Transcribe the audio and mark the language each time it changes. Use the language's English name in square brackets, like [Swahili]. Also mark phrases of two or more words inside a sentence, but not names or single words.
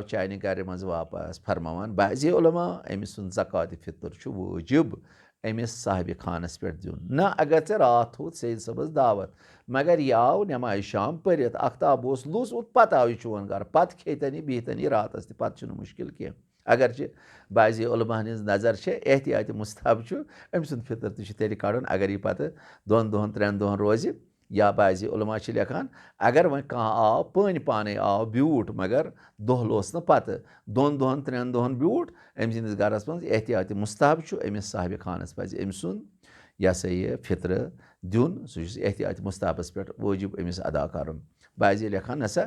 [Kashmiri] चाने घर मज वापस फरमावान बाज़े उलमा अमिस सुन ज़कात फ़ितर वाजिब अमिस साहिब खानस पे दिन ना अगर ऐ रात थोत सईद सबस दावत मगर यह आव नमाज शाम परित आफ्ताब लुस पत आव चोन घर पत खेतन बिहतन रातस पत मुश्किल कह अगर बाज़े उलमा नज़र एहतियात मुस्तहब अमि सुन फ़ितर तेल कड़न अगर यह पत 2 दोहन 3 दोहन रोज़ या बाज़े उलमा लेखान अगर वन कह आव पाने आव ब्यूठ मगर दोह लोस न पत 2 दोहन 3 दोहन ब्यूठ अमि सदिस गरस मज एहतियात मुस्तहब अमिस साहिब खानस पज़ अमि सुन यह सा यह फ़ितर दिन सह एहतियात मुस्तहबस पे वाजिब अमिस अदा कर बाज़े लेखान नसा